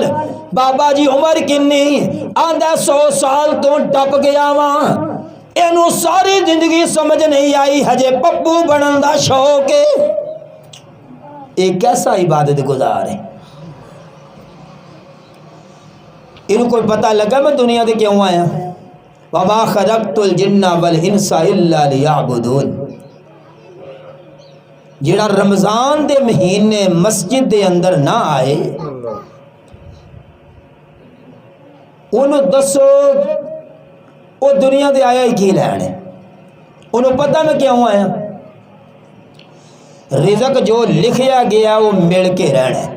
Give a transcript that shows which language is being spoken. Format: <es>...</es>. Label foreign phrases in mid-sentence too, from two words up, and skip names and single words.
<pa>بابا جی عمر کنی؟ آندا 100 سال توں ٹپ گیا واں. اینوں ساری زندگی سمجھ نہیں آئی، ہجے پپو بنن دا شوق ہے. اک کیسا عبادت گزار ہے، اینوں کوئی پتہ لگا میں دنیا دے کیوں آیا?</pa> <ar>وما خلقت الجن والإنس إلا ليعبدون.</ar> <pa>جیہڑا رمضان دے مہینے مسجد دے اندر نہ آئے، انہوں نے دسو وہ دنیا دے آیا ای کی لین ہے? انہوں نے پتہ میں کیوں آیا؟ رزق جو لکھیا گیا وہ مل کے رہنا ہے.</pa>